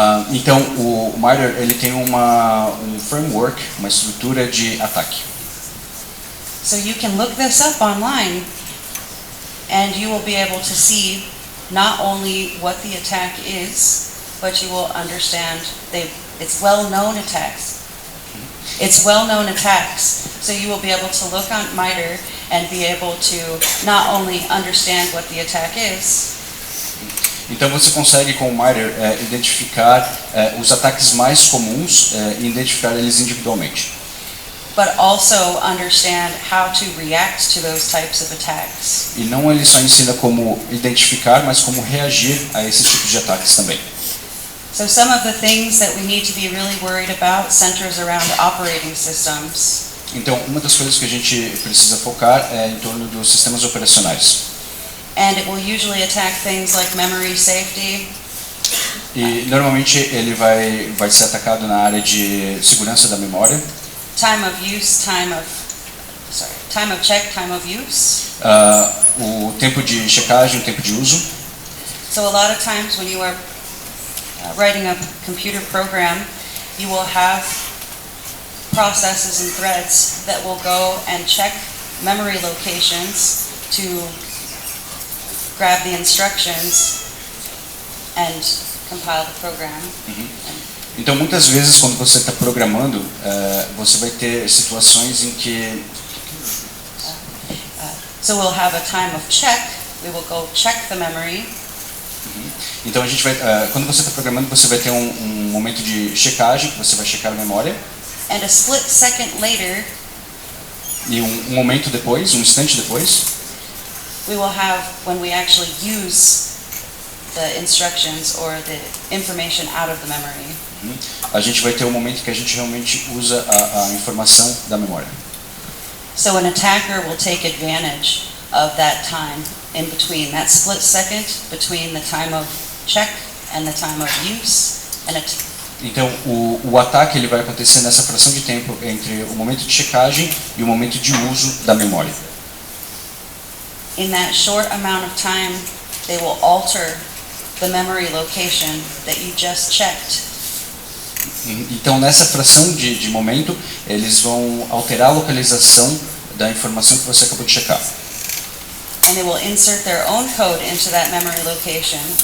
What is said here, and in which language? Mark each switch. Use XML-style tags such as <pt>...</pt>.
<pt>então, o MITRE ele tem um framework, uma estrutura de ataque.</pt> <en>So you can look this up online, and you will be able to see not only what the attack is, but you will understand it's well-known attacks. It's well-known attacks, so you will be able to look on MITRE and be able to not only understand what the attack is,</en> <pt>Então você consegue com o MITRE identificar os ataques mais comuns e identificar eles individualmente.</pt> <en>but also understand how to react to those types of attacks.</en> <pt>E não ele só ensina como identificar, mas como reagir a esses tipos de ataques também.</pt> <en>So some of the things that we need to be really worried about centers around operating systems.</en> <pt>Então, uma das coisas que a gente precisa focar é em torno dos sistemas operacionais.</pt> <en>And it will usually attack things like memory safety,</en> <pt>E normalmente ele vai ser atacado na área de segurança da memória,</pt> <en>time of use, time of check, time of use.</en> <pt>o tempo de checagem, o tempo de uso.</pt> <en>So a lot of times when you are writing a computer program, you will have processes and threads that will go and check memory locations to grab the instructions and compile the program.</en> <pt>Então, muitas vezes, quando você está programando, você vai ter situações em que</pt> <en>So we'll have a time of check. We will go check the memory.</en> <pt>Então a gente vai, quando você está programando, você vai ter um momento de checagem, que você vai checar a memória,</pt> <en>And a split second later,</en> <pt>e um momento depois, um instante depois,</pt> <en>we will have when we actually use the instructions or the information out of the memory.</en> <pt>a gente vai ter um momento que a gente realmente usa a informação da memória.</pt> <en>So an attacker will take advantage of that time in between, that split second between the time of check and the time of use.</en> <pt>Então, o ataque ele vai acontecer nessa fração de tempo entre o momento de checagem e o momento de uso da memória.</pt> <en>In that short amount of time, they will alter the memory location that you just checked.</en> <pt>Então, nessa fração de momento, eles vão alterar a localização da informação que você acabou de checar.</pt> <en>And they will insert their own code into that memory location.</en>